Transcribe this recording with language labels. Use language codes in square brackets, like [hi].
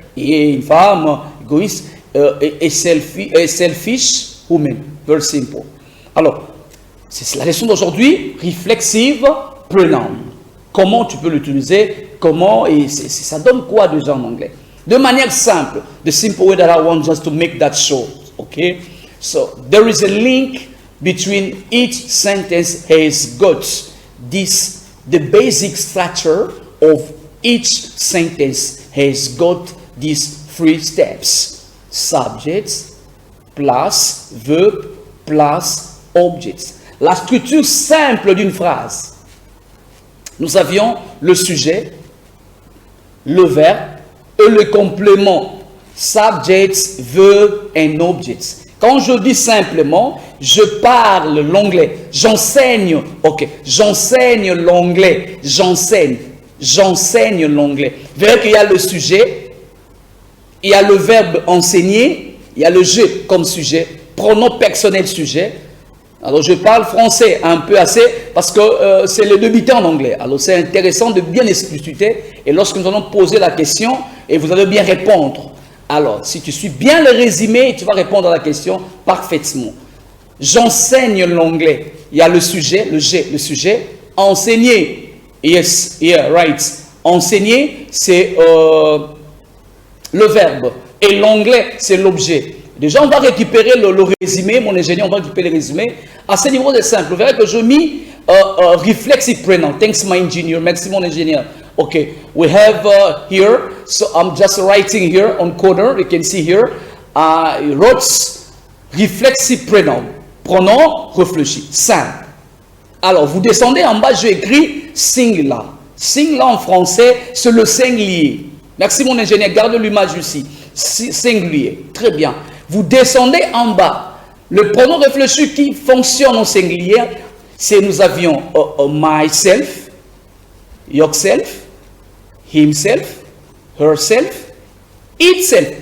[fr] Et une femme égoïste et selfish woman. Very simple. Alors, c'est la leçon d'aujourd'hui, reflexive pronoun. Comment tu peux l'utiliser? Comment? Et ça donne quoi déjà en anglais? De manière simple. [en] The simple way that I want just to make that short. Okay? So, there is a link between each sentence has got the basic structure of each sentence has got these three steps. Subjects, plus verb, plus objects. [fr] La structure simple d'une phrase. Nous avions le sujet, le verbe et le complément. [en] Subjects, verb and objects. [fr] Quand je dis simplement, je parle l'anglais. J'enseigne. Ok. J'enseigne l'anglais. J'enseigne l'anglais. Vous verrez qu'il y a le sujet, il y a le verbe enseigner, il y a le je comme sujet, pronom personnel sujet. Alors je parle français un peu assez parce que c'est le débutant en anglais. Alors c'est intéressant de bien expliciter et lorsque nous allons poser la question et vous allez bien répondre. Alors si tu suis bien le résumé, tu vas répondre à la question parfaitement. J'enseigne l'anglais. Il y a le sujet, le sujet. Enseigner. [en] Yes, yeah, right. [fr] Enseigner, c'est le verbe. Et l'anglais, c'est l'objet. Déjà, on va récupérer le résumé, mon ingénieur, on va récupérer le résumé. À ce niveau, c'est simple. Vous verrez que je mis reflexive pronoun. [en] Thanks, my engineer. Merci, mon ingénieur. Okay, we have here, so I'm just writing here on corner, you can see here, wrote reflexive pronoun. [fr] Pronom réfléchi, simple. Alors, vous descendez en bas, j'ai écrit singular. Singular en français, c'est le singulier. Merci, mon ingénieur, garde l'image ici. Singulier, très bien. Vous descendez en bas. Le pronom réfléchi qui fonctionne au singulier, c'est nous avions myself, yourself, himself, herself, itself.